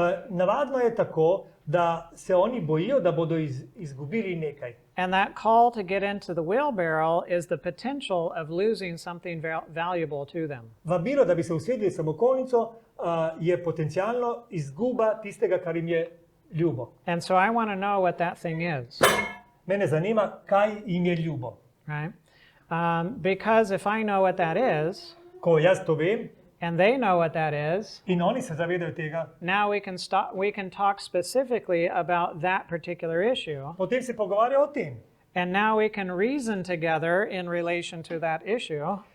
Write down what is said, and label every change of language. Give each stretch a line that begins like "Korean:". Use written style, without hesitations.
Slovenian: Navadno je tako, da se oni bojijo, da bodo izgubili nekaj.
English: And that call to get into the wheelbarrow is the potential of losing something valuable to them.
Slovenian: Vabilo, da bi se usedli v samokolnico, je potencialno izguba tistega, kar jim je ljubo.
English: And so I want to know what that thing is.
Slovenian: Mene zanima, kaj jim je ljubo.
English: Right? Because if I know what that is,
Slovenian: Ko jaz to vem
English: and they know what that is,
Slovenian: in oni se zavedajo tega,
English: now we can talk specifically about that particular issue.
Slovenian: potem se pogovarjajo o tem.
English: And now we can reason together in relation to that issue.